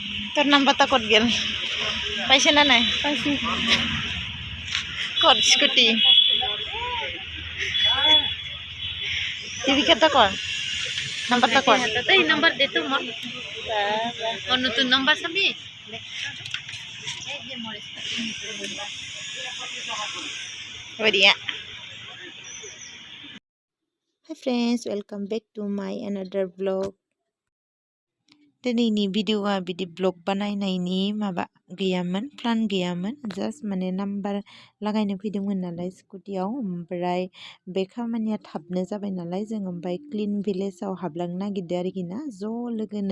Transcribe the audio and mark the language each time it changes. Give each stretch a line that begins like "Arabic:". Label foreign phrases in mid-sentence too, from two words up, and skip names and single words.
Bangla: তোর নাম্বারটা কত গেল পাইছে না নাই পাইছি কর স্কুটি জীবিকাটা কর নাম্বারটা কর এই নাম্বার দে তো মোর নতুন নাম্বার চাবি Wadia.
English: Hi friends, welcome back to my another vlog.
Bodo: Diनै video बिदि vlog बानायनायनि माबा गैयामोन प्लान गैयामोन जास्ट माने नाम्बार लागायनो फैदोंमोन नालाय स्कुटियाव ओमफ्राय बे खामानिया थाबनो जाबाय नालाय जों ओमफ्राय क्लिन भिलेजाव हाबलांनो नागिरदों आरोखि ना ज' लोगोनो